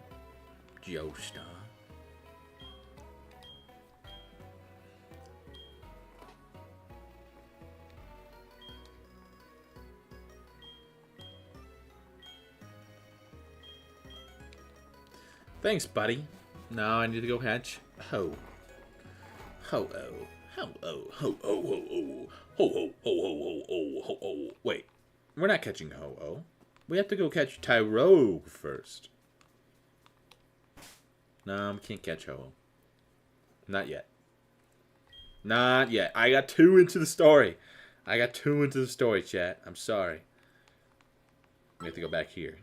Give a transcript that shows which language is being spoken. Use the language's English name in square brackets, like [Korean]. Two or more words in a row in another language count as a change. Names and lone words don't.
[English] Joestar. Thanks, buddy. Now I need to go catch Ho. Ho-Oh. Ho-Oh. Ho-Oh. Ho-Oh. Ho-Oh. Ho-Oh. Ho-Oh. Ho-Oh. Wait. We're not catching Ho-Oh. We have to go catch Tyrogue first. No, we can't catch Ho-Oh. Not yet. Not yet. I got too into the story. Chat. I'm sorry. We have to go back here.